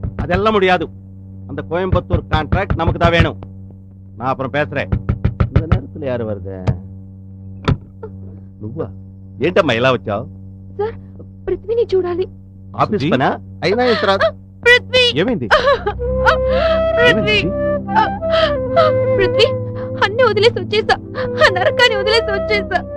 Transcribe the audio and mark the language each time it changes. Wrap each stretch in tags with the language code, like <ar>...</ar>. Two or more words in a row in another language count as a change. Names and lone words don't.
<ta>அதெல்லாம் முடியாது. அந்த கோயம்புத்தூர் கான்ட்ராக்ட் நமக்கு தான் வேணும். நான் அப்புறம் பேசுறேன். இந்த நேரத்துல யாரு வருது?</ta> <te>నువ్వా? ఏంటమ్మా ఇలా వచ్చావు? సార్ పృథ్వీని చూడాలి. ఆఫీస్ పనా? అయినా ఇంత పృథ్వీ ఏమైంది? పృథ్వీ పృథ్వీ అన్ని వదిలేసి వచ్చేసా. ఆ నరకాన్ని వదిలేసి వచ్చేసా.</te>